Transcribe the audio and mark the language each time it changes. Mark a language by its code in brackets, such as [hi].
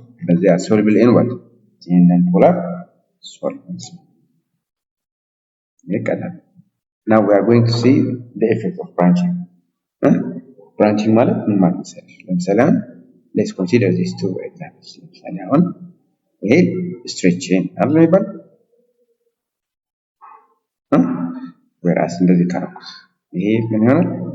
[am] በዚህ ሶሉብል ኢን ዋት ኢን ፖላር ሶልቨንትስ ይቀላል። [en] now we are going to see the effect of branching. [am] ብራንቺንግ ማለት ምን ማለት መሰለሽ? ለምሳሌ አሁን [en] let's consider these two examples። [am] ለምሳሌ አሁን ይሄ ስትሬት ቼን አይደል የሚባል ወራስ እንደዚህ ካረኩት ይሄ ምን ይሆናል?